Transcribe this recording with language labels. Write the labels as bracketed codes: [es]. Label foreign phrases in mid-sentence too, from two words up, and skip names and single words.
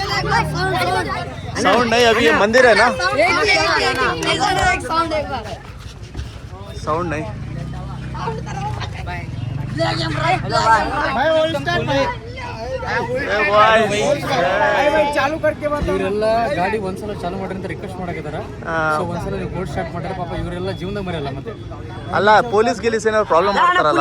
[hi] साउंड नहीं, अभी ये मंदिर है ना, साउंड नहीं. चालू करके [kn] ಇವರೆಲ್ಲ ಗಾಡಿ ಒಂದ್ಸಲ ಚಾಲು ಮಾಡ್ರಿ ಅಂತ ರಿಕ್ವೆಸ್ಟ್ ಮಾಡಕತ್ತಾರ. ಸೊ ಒಂದ್ಸಲ ನೀವು [en] board start [kn] ಮಾಡ್ರೆ ಪಾಪ ಇವರೆಲ್ಲ ಜೀವನದಾಗ ಮರೆಯಲ್ಲ. ಮತ್ತೆ ಅಲ್ಲ ಪೊಲೀಸ್ ಗಿಲೀಸ್ ಏನಾದ್ರು ಪ್ರಾಬ್ಲಮ್ ಮಾಡ್ತಾರಲ್ಲ.